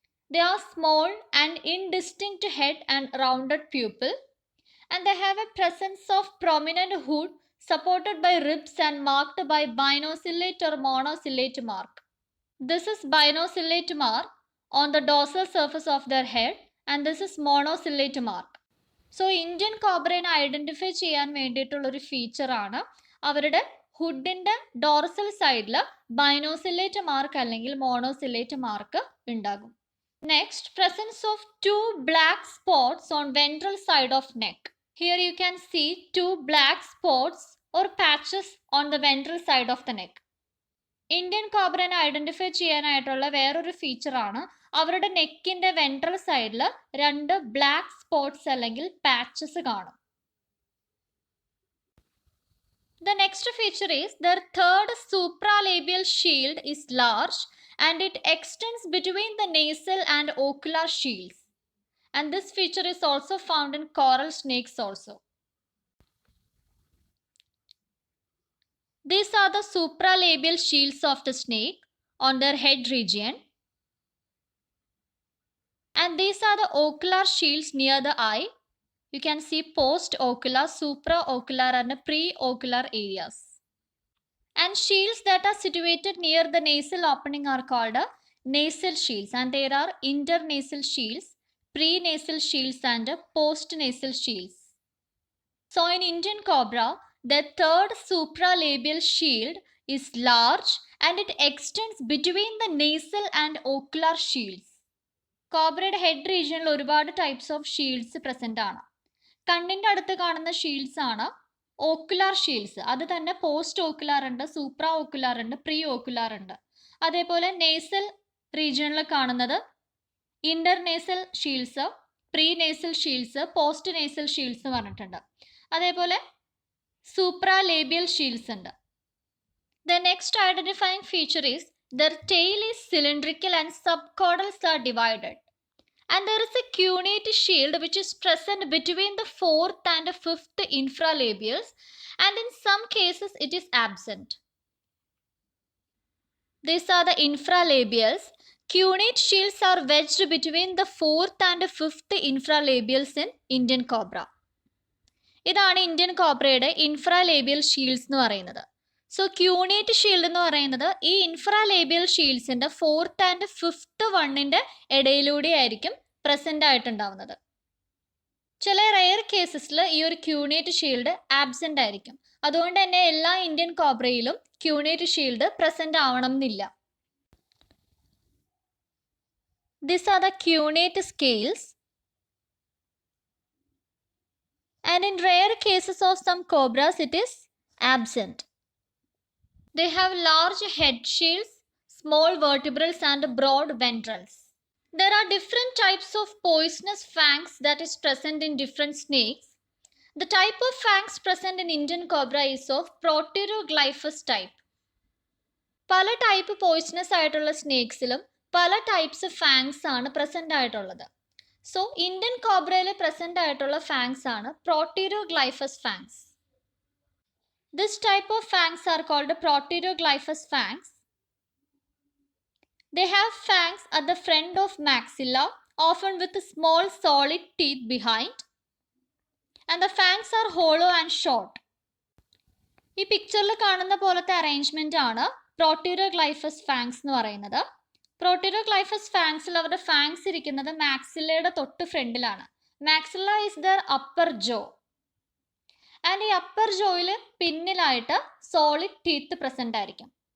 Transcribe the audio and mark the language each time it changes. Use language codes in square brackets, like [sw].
[en] They are small and indistinct head and rounded pupil, and they have a presence of prominent hood supported by ribs and marked by binocellate or monocellate mark. This is binocellate mark on the dorsal surface of their head, and this is monocellate mark. [ml] So Indian cobra identify ചെയ്യാൻ വേണ്ടിയിട്ടുള്ള ഒരു feature ആണ് അവരുടെ ഹുഡിന്റെ dorsal സൈഡിൽ ബൈനോസിലേറ്റ് mark അല്ലെങ്കിൽ മോണോസിലേറ്റ് mark ഉണ്ടാകും. [en] Next, presence of two black spots on ventral side of neck. Here you can see two black spots or patches on the ventral side of the neck. [ml] Indian cobra identify ചെയ്യാനായിട്ടുള്ള വേറൊരു feature ആണ് അവരുടെ നെക്കിന്റെ ventral സൈഡിൽ രണ്ട് black spots അല്ലെങ്കിൽ patches കാണും. [en] The next feature is their third supralabial shield is large and it extends between the nasal and ocular shields. And this feature is also found in coral snakes also. These are the supralabial shields of the snake on their head region. And these are the ocular shields near the eye. You can see post-ocular, supraocular and preocular areas. And shields that are situated near the nasal opening are called nasal shields. And there are internasal shields, prenasal shields and postnasal shields. So in Indian cobra, the third supralabial shield is large and it extends between the nasal and ocular shields. [ml] കോബ്രയുടെ head റീജിയനിൽ ഒരുപാട് types of Shields present ആണ്. കണ്ണിന്റെ അടുത്ത് കാണുന്ന Shields ആണ് ocular Shields. അത് തന്നെ post ocular ഉണ്ട്, സൂപ്രാ ഓക്കുലാർ ഉണ്ട്, പ്രീ ഓക്കുലാർ ഉണ്ട്. അതേപോലെ നേസൽ റീജിയനിൽ കാണുന്നത് ഇന്റർനേസൽ Shields, pre nasal Shields, post nasal Shields പറഞ്ഞിട്ടുണ്ട്. അതേപോലെ സൂപ്രാലേബിയൽ ഷീൽഡ്സ് ഉണ്ട്. [en] The next identifying feature is their tail is cylindrical and subcaudals are divided. And there is a cunate shield which is present between the fourth and fifth infralabials, and in some cases it is absent. These are the infralabials. Cunate shields are wedged between the fourth and fifth infralabials in Indian cobra. [ml] ഇതാണ് Indian കോബ്രയുടെ ഇൻഫ്രാലേബിയൽ Shields എന്ന് പറയുന്നത്. So ക്യൂണേറ്റ് shield എന്ന് പറയുന്നത് ഈ ഇൻഫ്രാലേബിയൽ ഷീൽഡ്സിന്റെ fourth and fifth വണ്ണിന്റെ ഇടയിലൂടെ ആയിരിക്കും present ആയിട്ടുണ്ടാവുന്നത്. ചില റെയർ കേസസിൽ ഈ ഒരു ക്യൂണേറ്റ് ഷീൽഡ് ആബ്സെന്റ് ആയിരിക്കും. അതുകൊണ്ട് തന്നെ എല്ലാ ഇന്ത്യൻ കോബ്രയിലും ക്യൂണേറ്റ് ഷീൽഡ് പ്രസന്റ് ആവണം എന്നില്ല. [en] These are the cunate scales. And in rare cases of some cobras, it is absent. They have large head shields, small vertebrals, and broad ventrals. There are different types of poisonous fangs that is present in different snakes. The type of fangs present in Indian cobra is of Proteroglyphus type. [ml] പല type poisonous ആയിട്ടുള്ള സ്നേക്സിലും പല types fangs ആണ് present ആയിട്ടുള്ളത്. So Indian കോബ്രയിൽ present ആയിട്ടുള്ള fangs ആണ് പ്രോട്ടീരോഗ്ലൈഫസ് fangs. [en] This type of fangs are called Proteroglyphus fangs. They have fangs at the front of maxilla, often with small solid teeth behind, and the fangs are hollow and short. [ml] ഈ പിക്ചറിൽ കാണുന്ന പോലത്തെ arrangement ആണ് പ്രോട്ടീരോഗ്ലൈഫസ് fangs എന്ന് പറയുന്നത്. പ്രോട്ടീരോഗ്ലൈഫസ് ഫാങ്സിൽ അവരുടെ fangs ഇരിക്കുന്നത് മാക്സില്ലയുടെ തൊട്ട് ഫ്രണ്ടിലാണ്. [en] Maxilla is the upper jaw. [ml] And ഈ അപ്പർ ജോയിൽ പിന്നിലായിട്ട് സോളിഡ് ടീത്ത് പ്രസന്റ് ആയിരിക്കും.